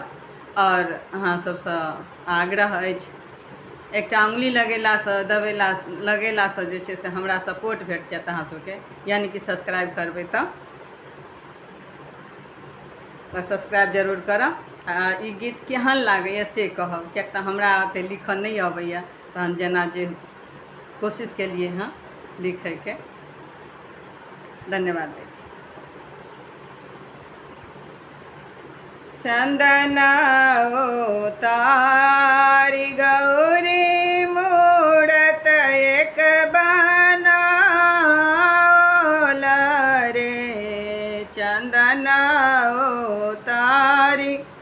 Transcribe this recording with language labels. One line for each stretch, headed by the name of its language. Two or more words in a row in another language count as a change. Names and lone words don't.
Maithili: और अहाँ सबसे आग्रह अछि एकटा उंगली लगेलासँ जे छै से हमरा सपोर्ट भेट जायत अहाँ सबके, यानी कि सब्सक्राइब करबै तऽ सब्सक्राइब जरूर करब। आ ई गीत केहन लागैए से कहब, किएक तऽ हमरा ओतेक लिखऽ नहि अबैए, तहन जेना जे कोशिश केलिए हँ लिखैके। धन्यवाद दै छी। चंदना उतारी गौरी मूरत एक बनाओल रे, चंदना उतारी